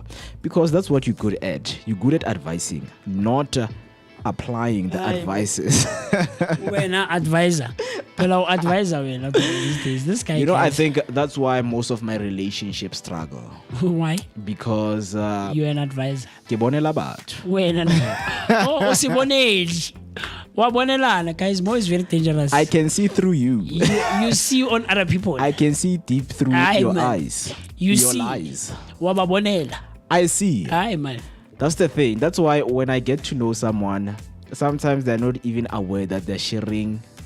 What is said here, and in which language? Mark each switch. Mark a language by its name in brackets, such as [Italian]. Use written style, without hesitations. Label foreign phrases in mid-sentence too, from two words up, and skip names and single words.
[English] Because that's what you're good at. You're good at advising, not applying the advices. We're not advisor. Hello, advisor. These days, this guy. You know, I think that's why most of my relationships struggle. Why? Because you're an advisor. [Tswana] Ke bonela batho. [Zulu] Oh, siboneli. Wabonelana, [English] guys, more is very dangerous. I can see through you. You see on other people. I can see deep through your eyes. You your see. Lies. [Zulu] Wababonela. [English] I see. Aye, man. That's the thing. That's why when I get to know someone, sometimes they're not even aware that they're sharing,